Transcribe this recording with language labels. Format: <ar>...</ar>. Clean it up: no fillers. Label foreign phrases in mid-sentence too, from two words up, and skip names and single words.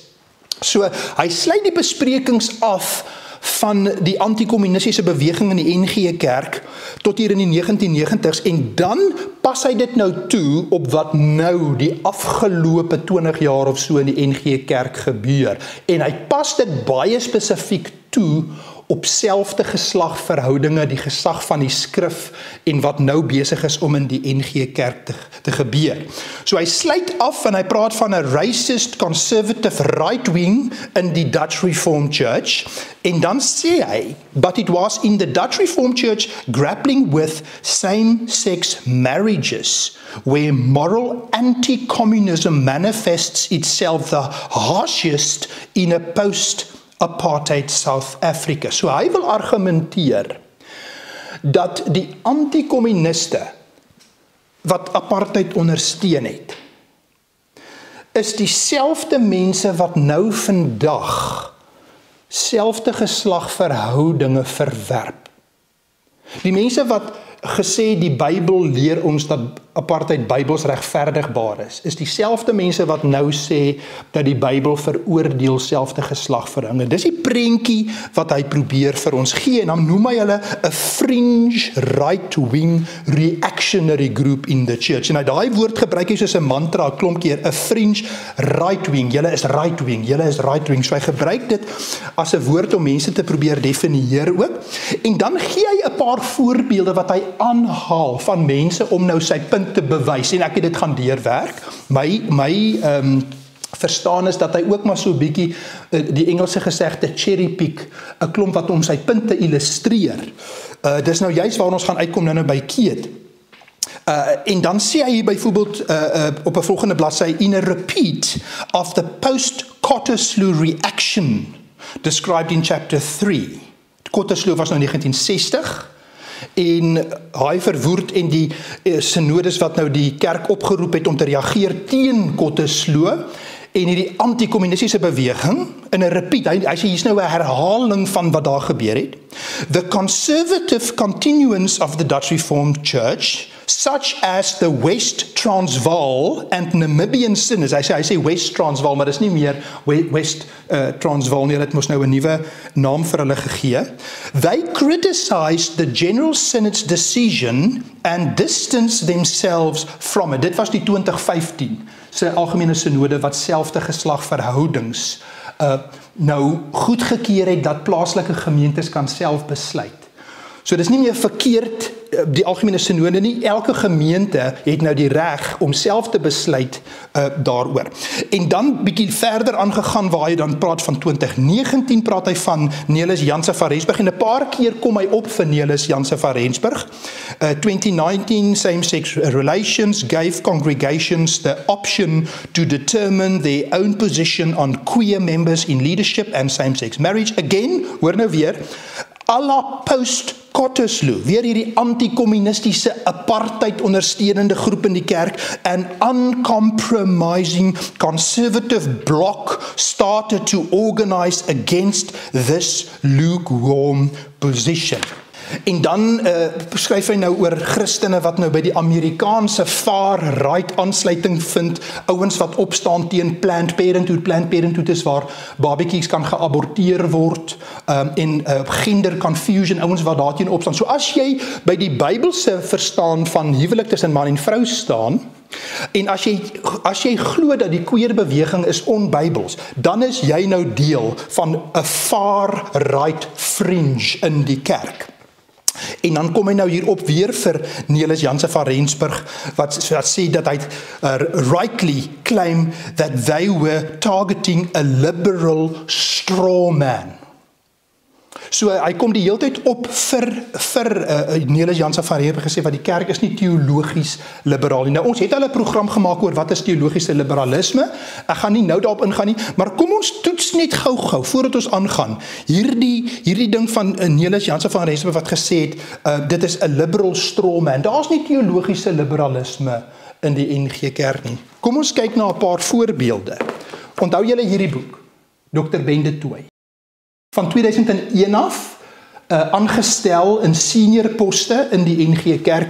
<af>So, hy sluit die besprekings af van die anti-kommunistiese beweging in die NG Kerk tot hier in die 1990s en dan pas hy dit nou toe op wat nou die afgelope 20 jaar of so in die NG Kerk gebeur. En hy pas dit baie spesifiek toe op selfde geslagverhoudinge, die gesag van die skrif en wat nou besig is om in die NG Kerk te gebeur. So hy sluit af en hy praat van 'n</af> <en>racist conservative right wing</en> <af>in die</af> <en>Dutch Reformed Church</en> <af>en dan sê hy,</af> <en>but it was in the Dutch Reformed Church grappling with same-sex marriages where moral anti-communism manifests itself the harshest in a post-apartheid South Africa.</en> <af>So hy wil argumenteer dat die anti-kommuniste wat apartheid ondersteun het, is dieselfde mense wat nou vandag selfde geslagverhoudinge verwerp. Die mense wat gesê die Bybel leer ons dat apartheid Bybels regverdigbaar is dieselfde mense wat nou sê dat die Bybel veroordeel selfde geslagverhoudinge. Dis die prentjie wat hy probeer vir ons gee en dan noem hy hulle 'n</af> <en>fringe right-wing reactionary group in the church.</en> <af>En hy daai woord gebruik hy soos 'n mantra 'n klomp keer, 'n</af> <en>fringe right-wing.</en> <af>Julle is right-wing, julle is right-wing. So hy gebruik dit as 'n woord om mense te probeer definieer ook. En dan gee hy 'n paar voorbeelde wat hy aanhaal van mense om nou sy punt te bewys en ek het dit gaan deurwerk. My verstaan is dat hy ook maar so 'n bietjie die Engelse gesegde</af> <en>cherry pick,</en> <af>'n klomp wat om sy punte illustreer. Dis nou juist waar ons gaan uitkom nou by Keet. En dan sê hy byvoorbeeld op 'n volgende bladsy</af> <en>in a repeat of the post-Cottesloe reaction described in chapter 3.</en> <af>Cottesloe was nou 1960 en hy Verwoerd en die synodes wat nou die kerk opgeroep het om te reageer teen Cottesloe en hierdie anti-kommunistiese beweging in 'n repeat, hy sê hier's nou 'n herhaling van wat daar gebeur het.</af> <en>The conservative continuance of the Dutch Reformed Church, such as the West Transvaal and Namibian synods,</en> <af>hy sê West Transvaal, maar dis nie meer West Transvaal nie, het mos nou 'n nuwe naam vir hulle gegee.</af> <en>They criticized the General Synod's decision and distanced themselves from it.</en> <af>Dit was die 2015 se algemene sinode wat selfde geslagverhoudings nou goedgekeur het dat plaaslike gemeentes kan self besluit. So dis nie meer verkeerd die algemene sinode nie. Elke gemeente het nou die reg om self te besluit daaroor. En dan bietjie verder aangegaan waar hy dan praat van 2019, praat hy van Nelis Janse van Rensburg, en 'n paar keer kom hy op vir Nelis Janse van Rensburg.</af> <en>2019, same-sex relations gave congregations the option to determine their own position on queer members in leadership and same-sex marriage. Again,</en> <af>hoor nou weer,</af> <fr>à la</fr> <af>post-Cottesloe, weer hierdie anti-communistiese apartheid ondersteunende groep in die kerk,</af> <en>an uncompromising conservative bloc started to organize against this lukewarm position.</en> <af>En dan skryf hy nou oor Christene wat nou by die Amerikaanse far-right aansluiting vind, ouens wat opstaan teen Planned Parenthood. Planned Parenthood is waar babatjies kan geaborteer word, en</af> <en>gender confusion,</en> <af>ouens wat daarteen opstaan. So as jy by die Bybelse verstaan van huwelik tussen man en vrou staan, en as jy glo dat die queer beweging is onbybels, dan is jy nou deel van 'n</af> <en>far-right fringe</en> <af>in die kerk. En dan kom hy nou hierop weer vir Nelis Janse van Rensburg, wat sê dat hy</af> <en>rightly claim that they were targeting a liberal straw man.</en> <af>So hy kom die hele tyd op vir Nelis Janse van Rensburg gesê wat die kerk is nie teologies liberaal nie. Nou ons het al 'n program gemaak oor wat is teologiese liberalisme. Ek gaan nie nou daarop ingaan nie, maar kom ons toets net gou-gou voordat ons aangaan. Hierdie ding van Nelis Janse van Rensburg wat gesê het dit is 'n</af> <en>liberal straw man.</en> <af>Daar's nie teologiese liberalisme in die NG Kerk nie. Kom ons kyk na 'n paar voorbeelde. Onthou julle hierdie boek, Dr. Ben de Tooy. Van 2001 af, aangestel in senior poste in die NG Kerk.</af>